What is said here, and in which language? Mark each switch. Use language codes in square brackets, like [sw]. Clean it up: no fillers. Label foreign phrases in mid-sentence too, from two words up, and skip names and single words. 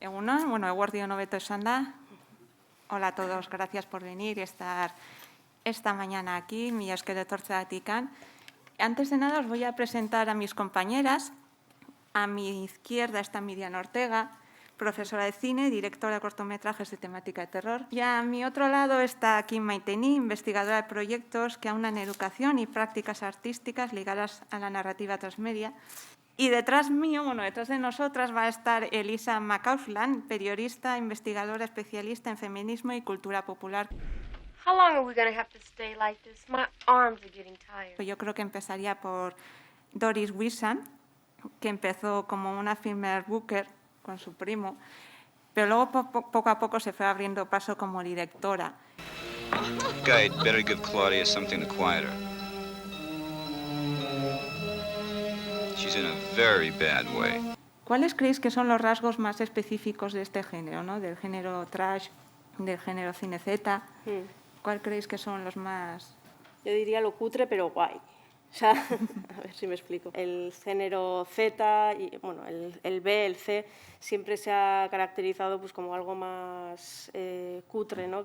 [eu] Egunon, bueno, eguerdi on hobeto esan da. [es] Hola a todos, gracias por venir y estar esta mañana aquí. [eu] Mila esker etortzeagatik. [es] Antes de nada os voy a presentar a mis compañeras. A mi izquierda está Miriam Ortega, profesora de cine, directora de cortometrajes de temática de terror. Y a mi otro lado está Kim Maitení, investigadora de proyectos que aunan educación y prácticas artísticas ligadas a la narrativa transmedia. Y detrás mío, bueno, detrás de nosotras va a estar Elisa McCausland, periodista, investigadora especialista en feminismo y cultura popular. [en] How long are we going to have to stay like this? My arms are getting tired. [es] Yo creo que empezaría por Doris Wisham, que empezó como una [en] filmer booker [es] con su primo, pero luego poco a poco se fue abriendo paso como directora. [en] Guy, better give Claudia something to quiet her. She's in a very bad way. [es] ¿Cuáles creéis que son los rasgos más específicos de este género, ¿no? Del género trash, del género cine Z? ¿Cuál creéis que son los más...? Yo diría lo cutre, pero guay. O sea, a ver si me explico. El género Z, y, bueno, el B, el C, siempre se ha caracterizado pues, como algo más cutre, ¿no?